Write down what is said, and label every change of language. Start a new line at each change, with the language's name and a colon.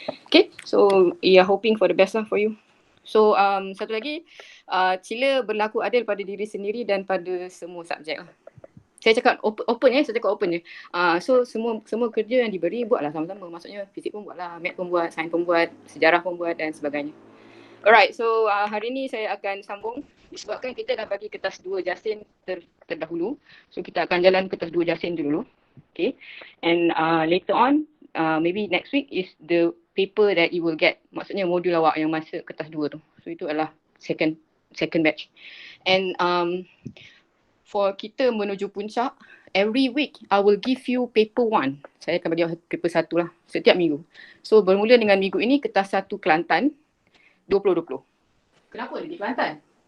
English: Okay, so hoping for the best lah for you.
Malay: So satu lagi, sila berlaku adil pada diri sendiri dan pada semua subjek lah. Saya cakap open saya cakap open je. So semua kerja yang diberi buatlah sama-sama. Maksudnya fizik pun buatlah, math pun buat, sains pun buat, sejarah pun buat dan sebagainya. Alright, so hari ni saya akan sambung disebabkan kita dah bagi kertas 2 Jasin terdahulu. So kita akan jalan kertas 2 Jasin dulu. Okay.
English: And later on, maybe next week is the paper that you will get.
Malay: Maksudnya modul awak yang masuk kertas 2 tu. So itu adalah second batch.
English: And for
Malay: kita menuju puncak,
English: every week I will give you paper 1.
Malay: Saya akan bagi paper 1 lah setiap minggu. So bermula dengan minggu ini kertas 1 Kelantan 2020. Kenapa dia di Kelantan?